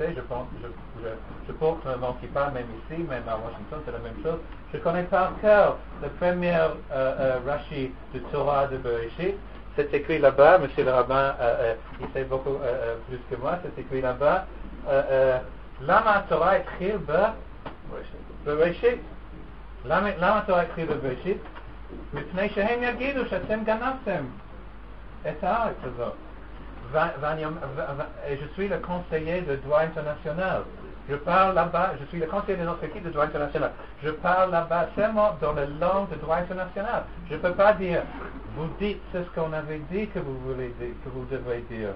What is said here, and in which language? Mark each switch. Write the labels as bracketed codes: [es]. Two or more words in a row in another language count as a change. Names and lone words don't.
[fr] Je porte mon kippa même ici, même à Washington, c'est la même chose. Je connais par cœur le premier Rashi du Torah de Bereshit. C'est écrit là-bas, monsieur le rabbin, il sait beaucoup plus que moi, c'est écrit là-bas. [he] למה תורה écrit Bereshit. למה תורה écrit Bereshit. מפני שהם יגידו שאתם גנבתם את הארץ הזאת. [fr] Je suis le conseiller de droit international. Je parle là-bas, je suis le conseiller de notre équipe de droit international. Je parle là-bas seulement dans la langue de droit international. Je ne peux pas dire, vous dites ce qu'on avait dit que vous voulez dire, que vous devrez dire.